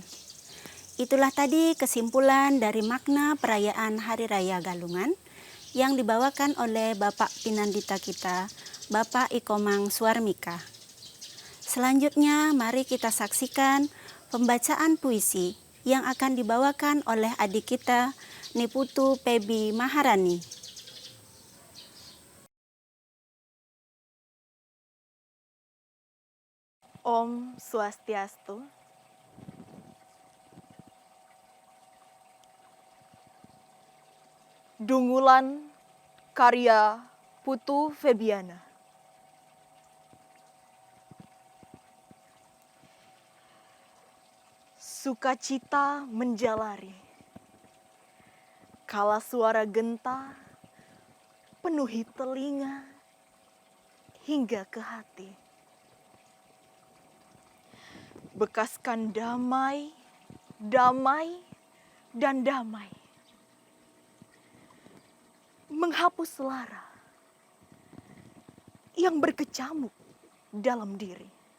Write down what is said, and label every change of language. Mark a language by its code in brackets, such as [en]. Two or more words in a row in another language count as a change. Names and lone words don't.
[id] Itulah tadi kesimpulan dari makna perayaan Hari Raya Galungan yang dibawakan oleh Bapak Pinandita kita, Bapak Ikomang Suarmika. Selanjutnya mari kita saksikan pembacaan puisi yang akan dibawakan oleh adik kita, Niputu Pebi Maharani. [sa] Om Swastiastu. [id] Dungulan karya Putu Febiana. Sukacita menjalari, kala suara genta penuhi telinga hingga ke hati. bekaskan damai, damai, dan damai. Menghapus lara yang berkecamuk dalam diri.